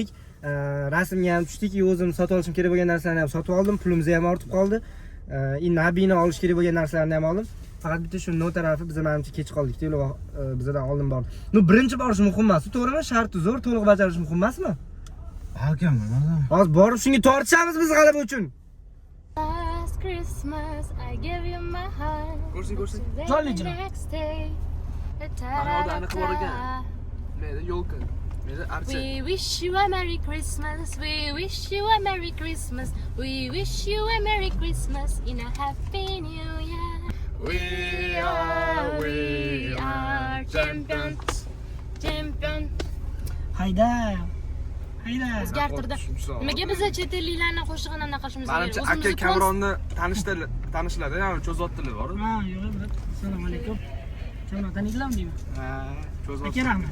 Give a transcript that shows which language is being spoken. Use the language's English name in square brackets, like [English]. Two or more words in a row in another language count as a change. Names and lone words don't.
[Uzbek] Rasmga ham tushdik, o'zim sotib olishim kerak bo'lgan narsalarni ham sotib oldim, pulimiz ham ortib qoldi. Nabiyni olish kerak bo'lgan narsalarni ham oldim. Faqat bitta shu no tarafi biz menimcha kech qoldik, deylik, bizdan oldin bordi. Birinchi borish muhim emas, to'g'rimi? Sharti zo'r, to'liq bajarish muhim emasmi? Hakammi? Hozir borib shunga tortishamiz biz g'alaba uchun. [English] Last Christmas I gave you my heart. [Uzbek] Ko'rsin. Jolly ijro. Mana anaqa bor ekan. Menda yo'lka. Menda archa. [English] We wish you a Merry Christmas. We wish you a Merry Christmas. We wish you a Merry Christmas in a Happy New Year. We are champions. [Uzbek] Hayda. O'zgartirdi. Nimaga biz chet elliklarning qo'shig'ini anaqa qilishimiz kerak? Menimcha aka Kamronni tanishlar, ya'ni cho'zotdilar bor. Ha, yo'q, assalomu alaykum. Kamron taniydinglarmi deyman? Ha, cho'zot. Aka rahmat.